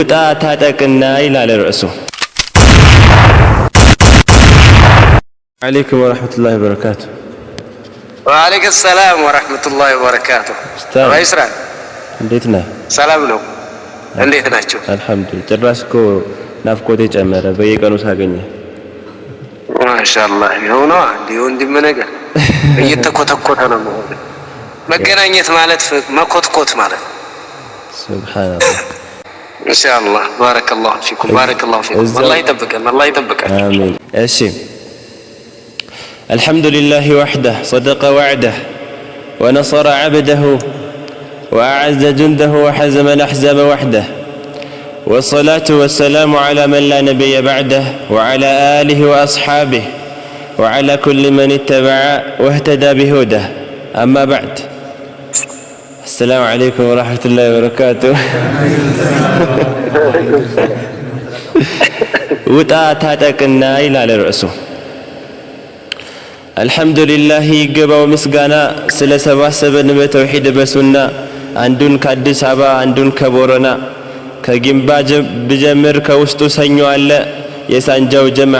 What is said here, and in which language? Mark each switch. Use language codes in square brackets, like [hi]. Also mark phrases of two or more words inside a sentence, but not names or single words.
[am] ታጠቅና ይላል ርዕሱ። [ar] عليكم ورحمة الله وبركاته. وعليكم السلام ورحمة الله وبركاته. ويسرا [am] እንዴት ነህ? ሰላም ነው። እንዴት ናችሁ? አልহামዱሊላህ። ጭራሽ እኮ ናፍቆቴ ጨመረ በየቀኑ ሳገኘ። ማሻአላህ ነው ነው ወንድም ነገር እየተኮተኮተ ነው። መገናኘት ማለት መኮትኮት ማለት ሱብሃንአላህ። ኢንሻአላህ [ar] بارك الله فيكم بارك الله فيكم። [am] አላህ ይጠብቀን አላህ ይጠብቀን። አሚን። እሺ [ar] الحمد لله وحده صدق وعده ونصر عبده وأعز جنده وحزم الأحزاب وحده والصلاة والسلام على من لا نبي بعده وعلى آله وأصحابه وعلى كل من اتبع واهتدى بهداه أما بعد السلام عليكم ورحمة الله وبركاته. [am] وطا ታጠቅና ይላል ርዕሱ። አልহামዱሊላህ ይገባው ምስጋና ስለሰባሰበን በተውሂድ በሱና አንዱን ከአዲስ አበባ አንዱን ከቦረና ከጊምባ ብጀምር ከውስጡ ሰኞ አለ የሳንጃው ጀማዓ